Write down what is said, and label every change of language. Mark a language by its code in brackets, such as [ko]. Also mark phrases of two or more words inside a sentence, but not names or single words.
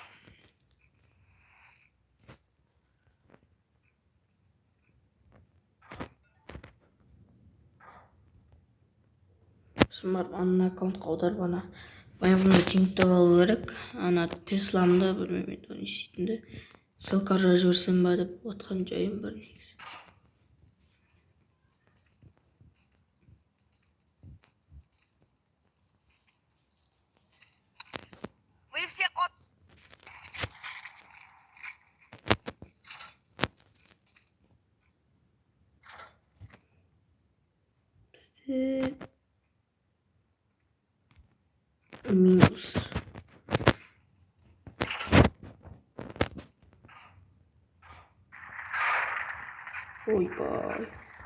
[kk] Сосын барып ана аккаунтқа аударып, ана бұны теңдеп алу керек. Ана Teslam'да білмеймін не істейтінді. Ссылка жазып жіберсем ба деп отқан жайым бар негізі. [ru] Вы все кот. [kk] Бізде минус. Ойбай.